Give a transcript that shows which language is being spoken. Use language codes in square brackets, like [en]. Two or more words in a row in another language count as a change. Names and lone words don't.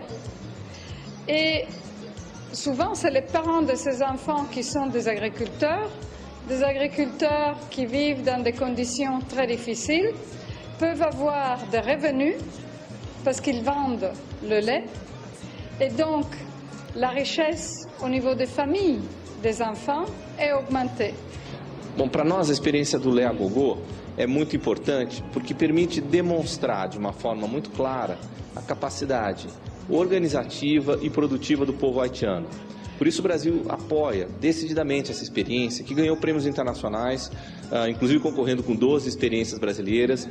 [fr] Et souvent, c'est les parents de ces enfants qui sont des agriculteurs qui vivent dans des conditions très difficiles, peuvent avoir des revenus parce qu'ils vendent le lait. Et donc, la richesse au niveau des familles des enfants est augmentée. [pt] Bom, para nós a experiência do Lea Gogô é muito importante porque permite demonstrar de uma forma muito clara a capacidade organizativa e produtiva do povo haitiano. Por isso o Brasil apoia decididamente essa experiência, que ganhou prêmios internacionais, inclusive concorrendo com 12 experiências brasileiras.